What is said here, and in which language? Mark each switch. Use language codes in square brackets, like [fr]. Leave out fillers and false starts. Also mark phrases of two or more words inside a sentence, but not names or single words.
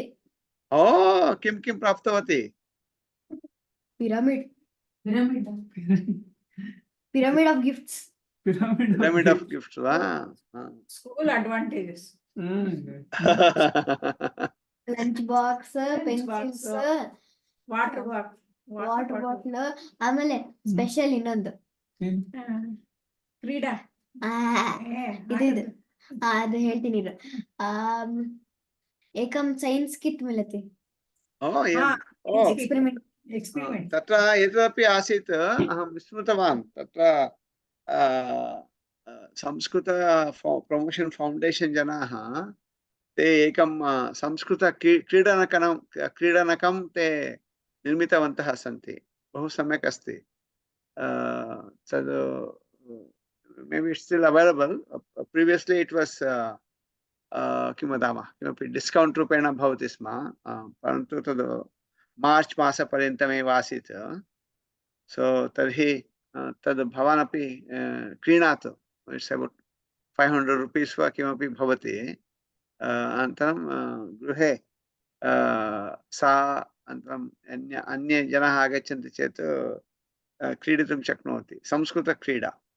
[sa] ओ किं किं प्राप्तवती [en] pyramid of gifts pyramid of gifts वा school advantages lunch box pencils ವಾಟರ್ [kn] ಬಾಟಲ್ ಆಮೇಲೆ ಸ್ಪೆಷಲ್ ಇನ್ನೊಂದು ಕ್ರೀಡಾ ಇದು ಅದು ಹೇಳ್ತೀನಿ ಇರು. [sa] ಏಕಂ [en] science kit [sa] मिलति एक्सपेरिमेंट तत्र एतदपि आसीत् अहं विस्मृतवान् तत्र संस्कृत प्रमोशन् फौण्डेशन् जनाः ते एकं संस्कृत क्रीडनकं ते निर्मितवन्तः सन्ति बहु सम्यक् अस्ति तद् [en] maybe it's still available previously it was [sa] किं वदामः किमपि डिस्कौण्ट् रूपेण भवति स्म परन्तु तद् मार्च् मासपर्यन्तमेव आसीत् सो तर्हि तद् भवानपि क्रीणातु [en] it's about 500 rupees [sa] वा किमपि भवति अनन्तरं गृहे सा अनन्तरं अन्ये जनाः आगच्छन्ति चेत् क्रीडितुं शक्नोति संस्कृतक्रीडा